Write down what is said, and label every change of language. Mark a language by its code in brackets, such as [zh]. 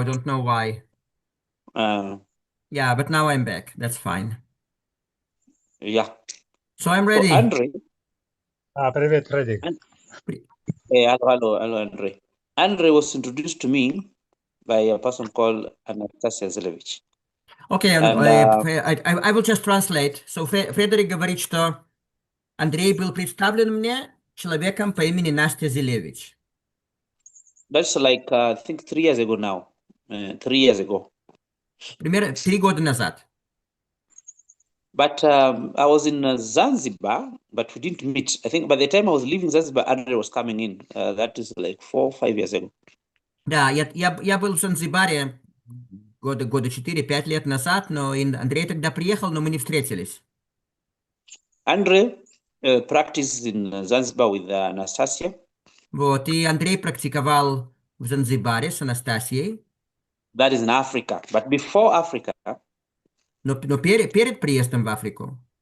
[en] I don't know why. Yeah, but now I'm back. That's fine. Yeah. So I'm So ready. Andrei. [ru] Привет, Фредик. [en] Hello, Andrei. Andrei was introduced to me by a person called Anastasia Zelevich. Okay, I will just translate. So [ru] Фредерик говорит, что Андрей был представлен мне человеком по имени Настя Зелевич. [en] That's like, I think 3 years ago now. 3 years ago. [ru] Примерно 3 года назад. [en] But I was in Zanzibar, but we didn't meet. I think by the time I was leaving Zanzibar, Andrei was coming in. That is like 4 or 5 years ago. [ru] Да, я был в Занзибаре года 4-5 лет назад, но Андрей тогда приехал, но мы не встретились. [en] Andrei practiced in Zanzibar with Anastasia. [ru] Вот, и Андрей практиковал в Занзибаре с Анастасией. [en] That is in Africa. But before Africa, [ru] но перед приездом в Африку,